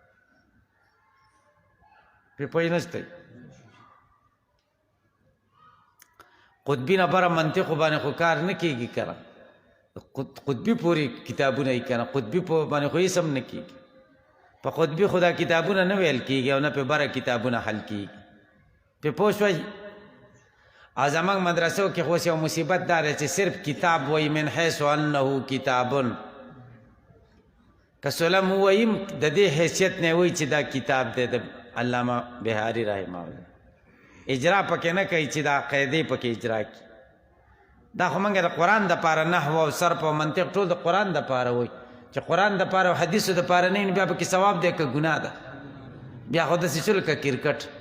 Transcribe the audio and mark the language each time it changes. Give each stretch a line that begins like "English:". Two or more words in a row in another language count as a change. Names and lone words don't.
Pashto: پرې پوه نشئ قطبی نه بره منطقو باندې خو کار نه کېږي که نه قطبی پورې کتابونه یې که نه قطبی باندې خو هېڅ هم نه کېږي په قطبی خو دا کتابونه نه ویل کېږي او نه پې بره کتابونه حل کېږي پې پوه شوئ او زموږ مدرسو کې خو یو مصیبت دا دی چې صرف کتاب وایي
Arabic: من حیث انه کتابن
Pashto: که سلم ووایي د دې حیثیت نه وایي چې دا کتاب دی د علامه بهاري
Arabic: رحمه الله
Pashto: اجرا پکې نه کوي چې دا قاعدې پکې اجرا کړي دا خو موږ د قرآن دپاره نحو او صرف او منطق ټول د قرآن دپاره وایي چې قرآن دپاره او حدیثو دپاره نه بیا پکې ثواب دی که ګناه ده بیا خو داسې شول که کرکټ